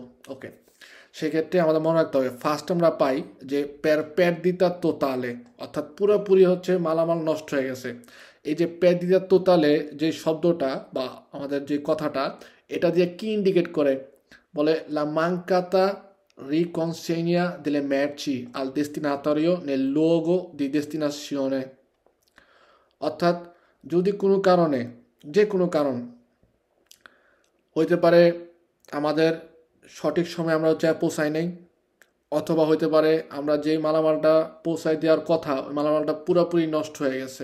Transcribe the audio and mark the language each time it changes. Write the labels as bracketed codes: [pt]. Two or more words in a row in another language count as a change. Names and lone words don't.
[bn] ওকে, সেক্ষেত্রে আমাদের মনে রাখতে হবে, ফার্স্ট আমরা পাই যে [it] perdita totale, [bn] অর্থাৎ পুরোপুরি হচ্ছে মালামাল নষ্ট হয়ে গেছে। এই যে [it] perdita totale [bn] যে শব্দটা বা আমাদের যে কথাটা, এটা দিয়ে কি ইন্ডিকেট করে, বলে [it] la mancata riconsegna delle merci al destinatario nel luogo di destinazione. [bn] অর্থাৎ যদি কোনো কারণে, যে কোনো কারণ হইতে পারে, আমাদের সঠিক সময় আমরা হচ্ছে পৌঁছাই নাই, অথবা হইতে পারে আমরা যেই মালামালটা পৌঁছায় দেওয়ার কথা ওই মালামালটা পুরোপুরি নষ্ট হয়ে গেছে।